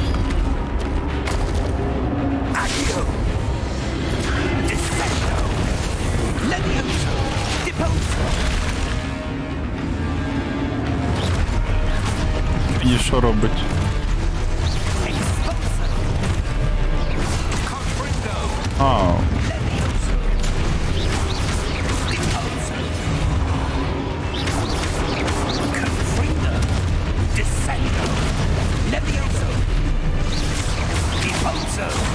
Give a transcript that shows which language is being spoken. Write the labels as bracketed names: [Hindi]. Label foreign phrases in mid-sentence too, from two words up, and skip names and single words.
[Latin] Accio! Descendo! Levioso! Deposo! [Ukrainian] І що робить? Expulso! Confringo! А, [Latin] Levioso! Deposo! Confringo! Descendo! Levioso! Deposo!